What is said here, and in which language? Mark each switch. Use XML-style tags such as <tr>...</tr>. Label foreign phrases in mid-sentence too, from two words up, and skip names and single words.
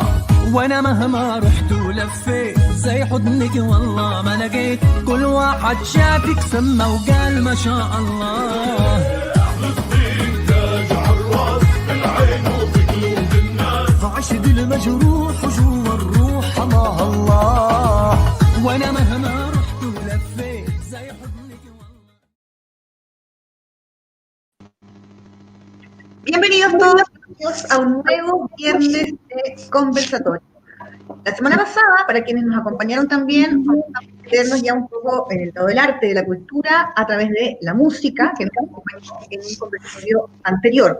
<ar>وانا مهما رحت ولفيت زي حضنك والله ما لقيت، كل واحد شافك سمى وقال ما شاء الله. فلسطين تاج عالراس في العين وفي قلوب الناس، عشق المجروح وجوا الروح مع الله. وانا مهما رحت ولفيت زي حضنك والله.</ar> <es>Bienvenidos todos a un nuevo viernes de conversatorio. La semana pasada, para quienes nos acompañaron también, vamos a meternos ya un poco en el lado del arte, de la cultura, a través de la música, que nos acompañó en un conversatorio anterior.</es>